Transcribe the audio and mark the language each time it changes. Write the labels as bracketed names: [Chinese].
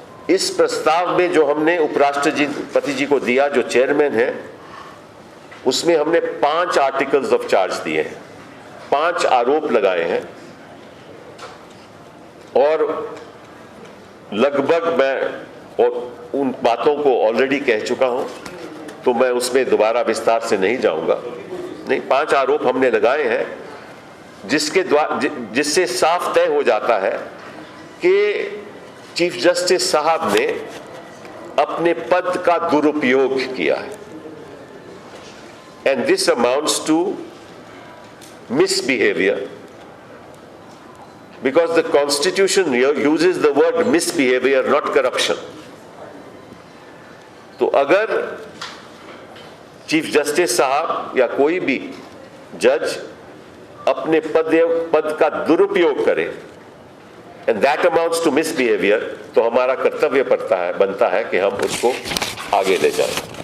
[Hindi] इस प्रस्ताव में जो हमने उपराष्ट्रपति जी को दिया, जो चेयरमैन है, उसमें हमने 5 आर्टिकल्स ऑफ चार्ज दिए हैं, 5 आरोप लगाए हैं और लगभग मैं और उन बातों को ऑलरेडी कह चुका हूं, तो मैं उसमें दोबारा विस्तार से नहीं जाऊंगा। नहीं, 5 आरोप हमने लगाए हैं जिससे साफ तय हो जाता है कि चीफ जस्टिस साहब ने अपने पद का दुरुपयोग किया है। [English] And this amounts to misbehavior, because the constitution here uses the word misbehavior, not corruption. [Hindi] तो अगर चीफ जस्टिस साहब या कोई भी जज अपने पद का दुरुपयोग करे [English] and that amounts to misbehavior, [Hindi] तो हमारा कर्तव्य बनता है कि हम उसको आगे ले जाएं।